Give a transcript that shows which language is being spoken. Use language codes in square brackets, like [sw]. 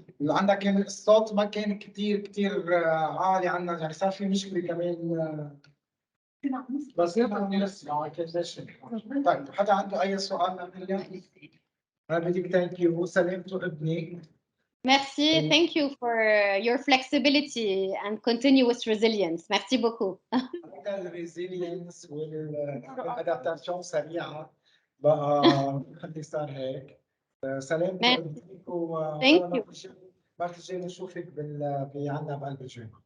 [ar] عندك كان الصوت ما كان كثير عالي عنا، يعني صار في مشكله كمان، بس نحن نسمع كيف. طيب حدا عنده اي سؤال لمريم؟ انا بديك ثانك يو. سلامته ابني [fr] Merci. [en] Thank you for your flexibility and continuous resilience. [fr] Merci beaucoup. [ar] الريزيلينس والادابتاسيون سريعه بقى خلي صار هيك. سلامتك قدامك [en] Thank you. [ar] المرة الجاية نشوفك عندنا بقلب الجيم.